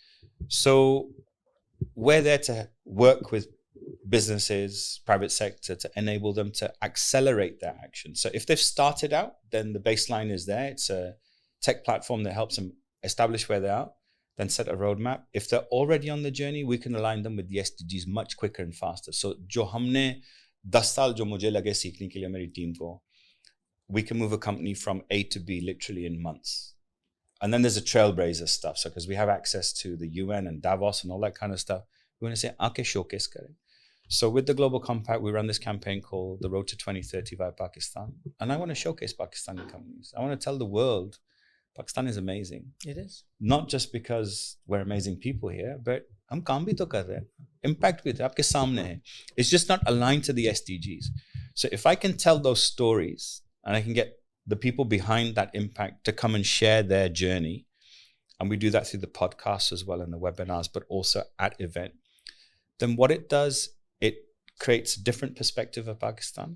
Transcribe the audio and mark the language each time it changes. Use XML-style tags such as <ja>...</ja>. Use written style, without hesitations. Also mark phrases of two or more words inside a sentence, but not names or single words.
<en>So we're there to work with businesses, private sector, to enable them to accelerate their action. So if they've started out, then the baseline is there. It's a tech platform that helps them establish where they are, then set a roadmap. If they're already on the journey, we can align them with the SDGs much quicker and faster.</en> <ur>سو جو ہم نے 10 سال جو مجھے لگے سیکھنے کے لیے میری ٹیم کو,</ur> <en>we can move a company from A to B literally in months. And then there's a trailblazer stuff. So because we have access to the UN and Davos and all that kind of stuff, we want to say,</en> <ur>aake showcase kare.</ur> <en>So with the Global Compact, we run this campaign called The Road to 2030 via Pakistan. And I want to showcase Pakistani companies. I want to tell the world Pakistan is amazing. It is. Not just because we're amazing people here, but</en> <ur>ہم کام بھی تو کر رہے ہیں. Impact بھی تو آپ کے سامنے ہے.</ur> <en>It's just not aligned to the SDGs. So if I can tell those stories and I can get the people behind that impact to come and share their journey, and we do that through the podcasts as well and the webinars, but also at event, then what it does, it creates a different perspective of Pakistan.</en>